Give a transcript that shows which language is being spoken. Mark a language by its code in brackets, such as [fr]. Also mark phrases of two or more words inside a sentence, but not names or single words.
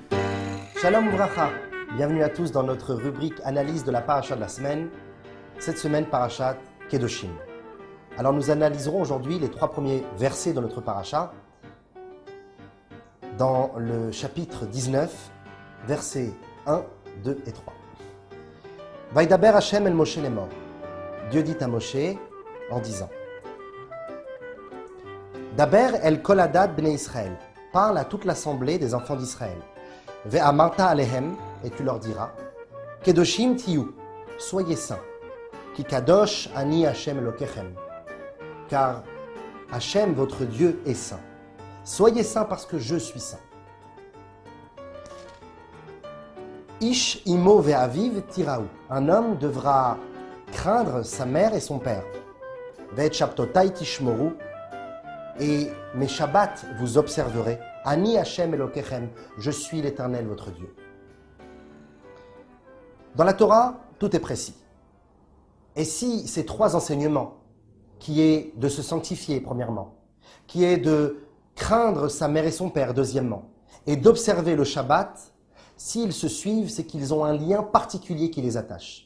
[he] שלום וברכה, [fr] bienvenue à tous dans notre rubrique analyse de la paracha de la semaine. Cette semaine, parashat Kedoshim. Alors nous analyserons aujourd'hui les 3 premiers versets de notre paracha dans le chapitre 19, versets 1, 2 et 3. [he] וידבר השם אל משה לאמר. [fr] Dieu dit à Moshe en disant: [he] דבר אל כל עדת בני ישראל. [fr] Parle à toute l'assemblée des enfants d'Israël. [he] ואמרת אלהם, [fr] et tu leur diras: [he] קדושים תהיו, [fr] soyez saints. [he] כי קדוש אני השם אלוקיכם. [fr] Car Hashem, votre Dieu, est saint. Soyez saints parce que je suis saint. [he] איש אמו ואביו תיראו. [fr] Un homme devra craindre sa mère et son père. [he] ואת שבתותי תשמורו. [fr] Et mes shabbats vous observerez. [he] אני השם אלוקיכם. [fr] Je suis l'Éternel, votre Dieu. Dans la Torah, tout est précis. Et si ces 3 enseignements, qui est de se sanctifier, premièrement, qui est de craindre sa mère et son père, deuxièmement, et d'observer le Shabbat, s'ils se suivent, c'est qu'ils ont un lien particulier qui les attache.